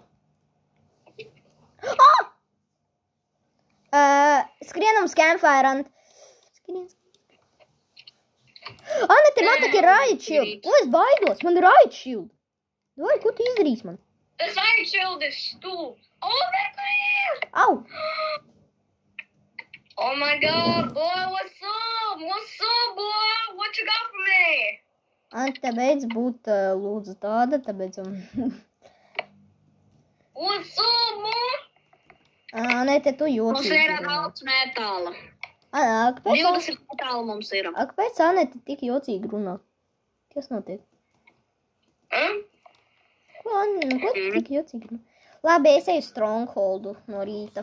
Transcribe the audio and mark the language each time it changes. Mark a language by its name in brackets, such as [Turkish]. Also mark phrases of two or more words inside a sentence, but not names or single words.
[Latvian] Skrienam uz campfire, Ant. Anete, man tak ir [English] riot shield. [Latvian] Es baidos, man ir [English] riot shield. [Latvian] Vai, ko tu izdarīsi man? Tas [English] riot shield [Latvian] ir stūps. Au! [English] Oh my god, boy, what's up? What's up, boy? What you got for me? [Latvian] Ante, beidz būt lūdzu tāda, tāpēc... [English] What's up, boy? [Latvian] Anete, tu jocīgi. Mums ir daudz metāla. Kāpēc? 20 metāla mums ir. Kāpēc Anete tik jocīgi runā? Kas notiek? Ko tu tik jocīgi runā? Labi, es eju strongholdu no rīta.